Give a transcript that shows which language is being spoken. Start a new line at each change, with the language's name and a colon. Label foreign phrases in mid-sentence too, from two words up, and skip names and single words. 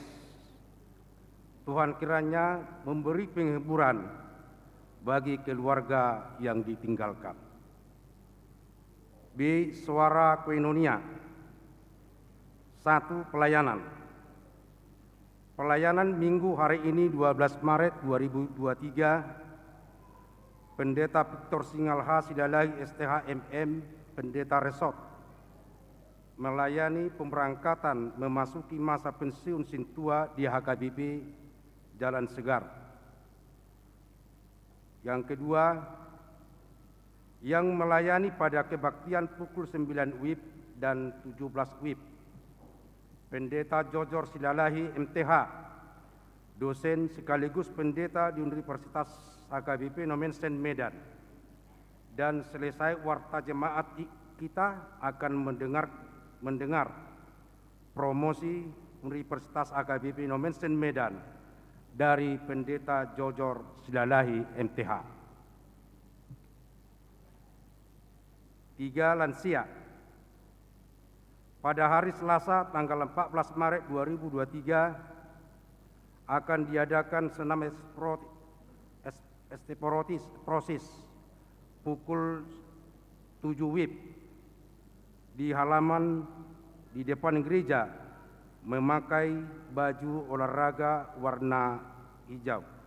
Indonesian: Tuhan kiranya memberi penghiburan bagi keluarga yang ditinggalkan. B. Suara Koinonia. 1. Pelayanan. Pelayanan minggu hari ini 12 Maret 2023, Pendeta Victor Singalha Sidalahi STHMM, Pendeta Resort, melayani pemberangkatan memasuki masa pensiun Sintua di HKBP Jalan Segar. Yang kedua, yang melayani pada kebaktian pukul 9 WIB dan 17 WIB, Pendeta Jojor Silalahi MTH, dosen sekaligus pendeta di Universitas HKBP Nomensen Medan. Dan selesai warta jemaat kita akan mendengar promosi Universitas HKBP Nomensen Medan dari Pendeta Jojor Silalahi MTH. 3. Lansia. Pada hari Selasa tanggal 14 Maret 2023 akan diadakan senam prosis pukul 7 WIB di halaman di depan gereja memakai baju olahraga warna hijau.